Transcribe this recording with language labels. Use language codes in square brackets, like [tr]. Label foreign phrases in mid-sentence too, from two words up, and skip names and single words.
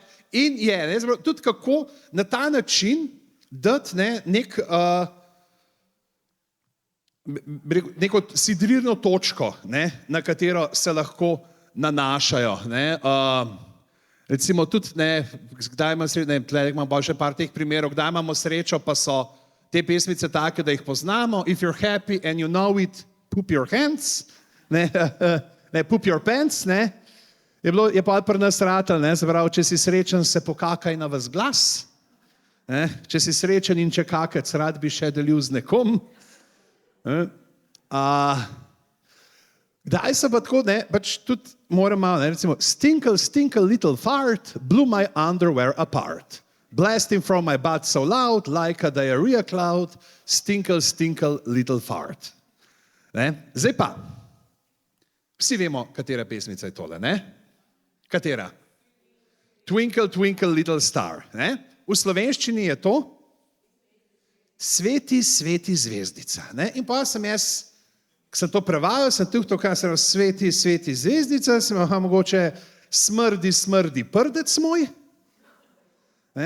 [sl] In je, ne, zabrav, tudi kako na ta način dati neko sidrirno točko, ne, na katero se lahko nanašajo. Ne. Recimo tudi, ne, kdaj imamo srečo, ne, tle imamo še par teh primerov, kdaj imamo srečo, pa so te pesmice take, da jih poznamo. [en] If you're happy and you know it, poop your hands, ne, poop your pants, [sl] ne. Je pa pri nas ratal, ne, zaprav, če si srečen, se pokakaj na vas glas, ne, če si srečen in če kakec, rad bi še delil z nekom. Kdaj se pa tako, ne, pač tudi moram malo, ne, recimo, [en] stinkle, stinkle, little fart, blew my underwear apart. Blasting from my butt so loud, like a diarrhea cloud, stinkle, stinkle, little fart. [sl] Ne, zdaj pa, vsi vemo, katera pesmica je tole, ne? Katera? [en] Twinkle, twinkle, little star. [sl] Ne? V slovenščini je to Sveti, sveti zvezdica. Ne? In pa sem jaz, ko sem to prevajal, sem tukaj, kaj sem sveti, sveti zvezdica, sem mogoče smrdi, smrdi prdec moj. Ne?